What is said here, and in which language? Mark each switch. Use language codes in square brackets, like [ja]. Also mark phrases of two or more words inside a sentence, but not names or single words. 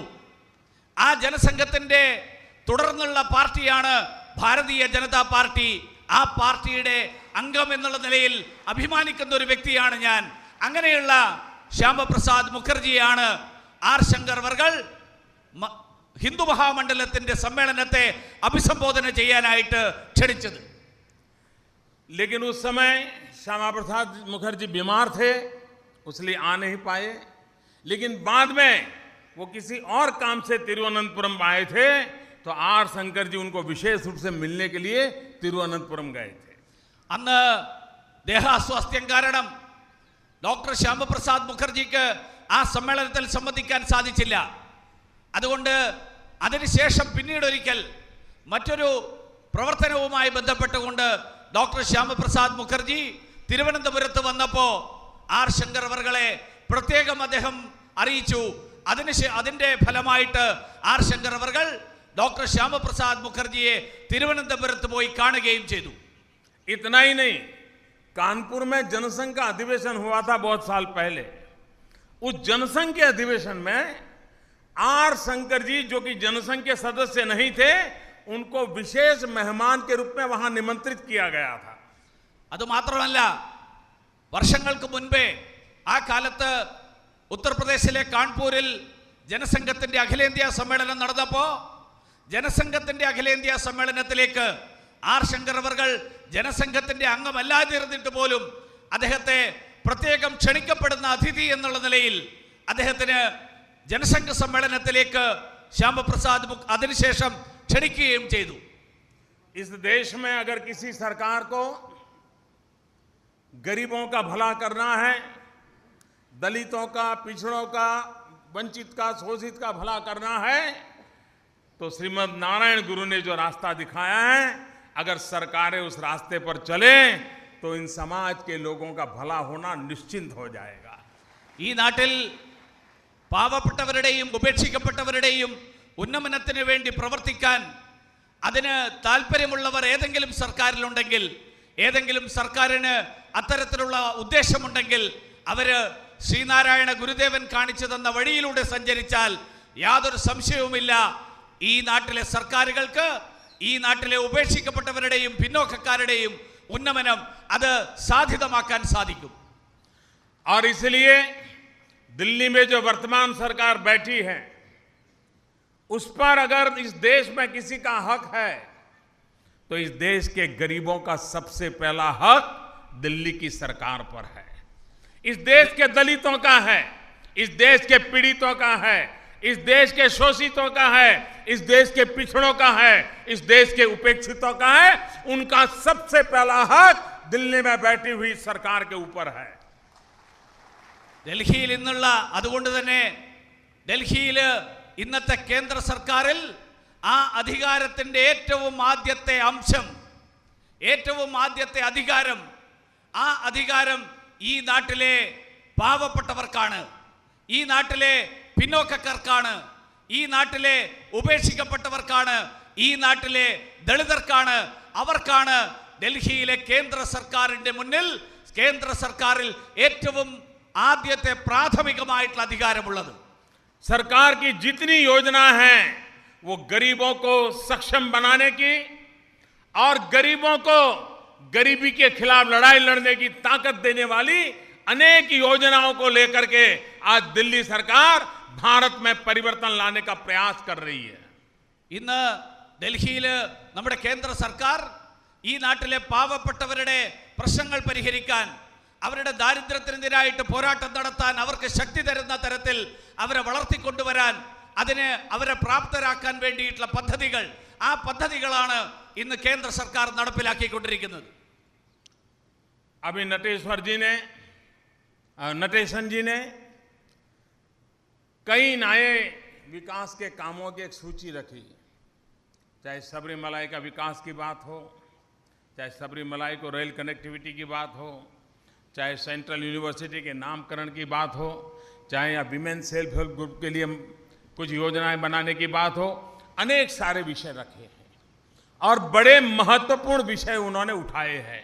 [ml] ആ ജനസംഘത്തിന്റെ തുടർന്നുള്ള പാർട്ടിയാണ് ഭാരതീയ ജനതാ പാർട്ടി. ആ പാർട്ടിയുടെ അംഗം എന്നുള്ള നിലയിൽ അഭിമാനിക്കുന്ന ഒരു വ്യക്തിയാണ് ഞാൻ. അങ്ങനെയുള്ള ശ്യാമപ്രസാദ് മുഖർജിയാണ് ആർ ശങ്കർ അവർ ഹിന്ദു മഹാമണ്ഡലത്തിന്റെ സമ്മേളനത്തെ അഭിസംബോധന ചെയ്യാനായിട്ട് ക്ഷണിച്ചത്. [hi] लेकिन उस समय श्यामा प्रसाद मुखर्जी बीमार थे, इसलिए आ नहीं पाए। लेकिन बाद में वो किसी और काम से तिरुवनंतपुरम आए थे, तो आर शंकर जी उनको विशेष रूप से मिलने के लिए तिरुवनंतपुरम गए थे। [ml] അന്ന് ദേഹാസ്വാസ്ഥ്യം കാരണം ഡോക്ടർ ശ്യാമപ്രസാദ് മുഖർജിക്ക് ആ സമ്മേളനത്തിൽ സംബന്ധിക്കാൻ സാധിച്ചില്ല. അതുകൊണ്ട് അതിനുശേഷം പിന്നീടൊരിക്കൽ മറ്റൊരു പ്രവർത്തനവുമായി ബന്ധപ്പെട്ടുകൊണ്ട് ഡോക്ടർ ശ്യാമപ്രസാദ് മുഖർജി തിരുവനന്തപുരത്ത് വന്നപ്പോൾ ആർ ശങ്കർ അവർകളെ പ്രത്യേകം അദ്ദേഹം അറിയിച്ചു. അതിന്റെ ഫലമായിട്ട് ആർ ശങ്കർ അവർ ഡോക്ടർ ശ്യാമപ്രസാദ് മുഖർജിയെ തിരുവനന്തപുരത്ത് പോയി കാണുകയും ചെയ്തു. [hi] इतना ही नहीं, कानपुर में जनसंघ का अधिवेशन हुआ था बहुत साल पहले। उस जनसंघ के अधिवेशन में आर शंकर जी, जो कि जनसंघ के सदस्य नहीं थे, उनको विशेष मेहमान के रूप में वहां निमंत्रित किया गया था। [ml] അത് മാത്രമല്ല, വർഷങ്ങൾക്ക് മുൻപേ ആ കാലത്ത് ഉത്തർപ്രദേശിലെ കാൺപൂരിൽ ജനസംഘത്തിന്റെ അഖിലേന്ത്യാ സമ്മേളനം നടന്നപ്പോൾ ജനസംഘത്തിന്റെ അഖിലേന്ത്യാ സമ്മേളനത്തിലേക്ക് ആർ ശങ്കർ അവർ ജനസംഘത്തിന്റെ അംഗമല്ലാതിരുന്നിട്ട് പോലും അദ്ദേഹത്തെ പ്രത്യേകം ക്ഷണിക്കപ്പെടുന്ന അതിഥി എന്നുള്ള നിലയിൽ അദ്ദേഹത്തിന് ജനസംഘ സമ്മേളനത്തിലേക്ക് ശ്യാമപ്രസാദ് അതിനുശേഷം ക്ഷണിക്കുകയും ചെയ്തു. [hi] इस देश में अगर किसी सरकार को गरीबों का भला करना है, दलितों का, पिछड़ों का, वंचित का, शोषित का भला करना है, तो श्रीमद नारायण गुरु ने जो रास्ता दिखाया है, अगर सरकारें उस रास्ते पर चले तो इन समाज के लोगों का भला होना निश्चिंत हो जाएगा. [ml] ഈ നാട്ടിൽ പാവപ്പെട്ടവരുടെയും ഉപേക്ഷിക്കപ്പെട്ടവരുടെയും ഉന്നമനത്തിന് വേണ്ടി പ്രവർത്തിക്കാൻ അതിന് താല്പര്യമുള്ളവർ ഏതെങ്കിലും സർക്കാരിലുണ്ടെങ്കിൽ, ഏതെങ്കിലും സർക്കാരിന് അത്തരത്തിലുള്ള ഉദ്ദേശമുണ്ടെങ്കിൽ അവർ ശ്രീനാരായണ ഗുരുദേവൻ കാണിച്ചു തന്ന വഴിയിലൂടെ സഞ്ചരിച്ചാൽ യാതൊരു സംശയവുമില്ല, ഈ നാട്ടിലെ സർക്കാരുകൾക്ക് ഈ നാട്ടിലെ ഉപേക്ഷിക്കപ്പെട്ടവരുടെയും പിന്നോക്കക്കാരുടെയും ഉന്നമനം അത് സാധ്യതമാക്കാൻ സാധിക്കും. [hi] और इसलिए दिल्ली में जो वर्तमान सरकार बैठी है उस पर अगर इस देश में किसी का हक है तो इस देश के गरीबों का सबसे पहला हक दिल्ली की सरकार पर है, इस देश के दलितों का है, इस देश के पीड़ितों का है, इस देश के शोषितों का है, इस देश के पिछड़ों का है, इस देश के उपेक्षितों का है। उनका सबसे पहला हक दिल्ली में बैठी हुई सरकार के ऊपर है. [ml] ഡൽഹിയിൽ ഇന്നുള്ള അതുകൊണ്ട് തന്നെ ഡൽഹിയിൽ ഇന്നത്തെ കേന്ദ്ര സർക്കാരിൽ ആ അധികാരത്തിൻ്റെ ഏറ്റവും ആദ്യത്തെ അംശം, ഏറ്റവും ആദ്യത്തെ അധികാരം, ആ അധികാരം ഈ നാട്ടിലെ പാവപ്പെട്ടവർക്കാണ്, ഈ നാട്ടിലെ പിന്നോക്കക്കാർക്കാണ്, ഈ നാട്ടിലെ ഉപേക്ഷിക്കപ്പെട്ടവർക്കാണ്, ഈ നാട്ടിലെ ദളിതർക്കാണ്. അവർക്കാണ് ഡൽഹിയിലെ കേന്ദ്ര സർക്കാരിൻ്റെ മുന്നിൽ, കേന്ദ്ര സർക്കാരിൽ ഏറ്റവും ആദ്യത്തെ പ്രാഥമികമായിട്ടുള്ള അധികാരമുള്ളത്. [hi] सरकार की जितनी योजना है वो गरीबों को सक्षम बनाने की और गरीबों को गरीबी के खिलाफ लड़ाई लड़ने की ताकत देने वाली अनेक योजनाओं को लेकर के आज दिल्ली सरकार भारत में परिवर्तन लाने का प्रयास कर रही है. [ml] ഇന്ന് ഡൽഹിയിൽ നമ്മുടെ കേന്ദ്ര സർക്കാർ ഈ നാട്ടിലെ പാവപ്പെട്ടവരുടെ പ്രശ്നങ്ങൾ പരിഹരിക്കാൻ, അവരുടെ ദാരിദ്ര്യത്തിനെതിരായിട്ട് പോരാട്ടം നടത്താൻ, അവർക്ക് ശക്തി തരുന്ന തരത്തിൽ അവരെ വളർത്തിക്കൊണ്ടുവരാൻ, അതിന് അവരെ പ്രാപ്തരാക്കാൻ വേണ്ടിയിട്ടുള്ള പദ്ധതികൾ, ആ പദ്ധതികളാണ് ഇന്ന് കേന്ദ്ര സർക്കാർ നടപ്പിലാക്കിക്കൊണ്ടിരിക്കുന്നത്. [hi] अभी नटेशन जी ने कई नए विकास के कामों की एक सूची रखी, चाहे सबरीमलाई का विकास की बात हो, चाहे सबरीमलाई को [en] rail connectivity [hi] की बात हो, चाहे [en] central university [hi] के नामकरण की बात हो, चाहे या [en] women self help group [hi] के लिए कुछ योजनाएं बनाने की बात हो, अनेक सारे विषय रखे हैं और बड़े महत्वपूर्ण विषय उन्होंने उठाए हैं.